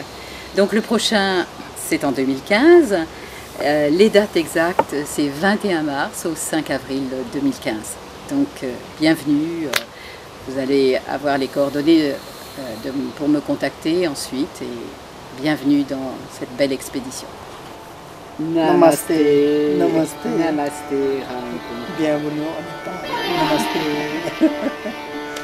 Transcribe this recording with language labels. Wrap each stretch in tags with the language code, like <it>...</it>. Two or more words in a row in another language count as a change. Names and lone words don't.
<fr>Donc le prochain, c'est en 2015. Les dates exactes, c'est 21 mars au 5 avril 2015. Donc bienvenue, vous allez avoir les coordonnées pour me contacter ensuite et bienvenue dans cette belle expédition. Namaste. Namaste. Namaste. Namaste, Ram. Bienvenue au Népal. Namaste.</fr>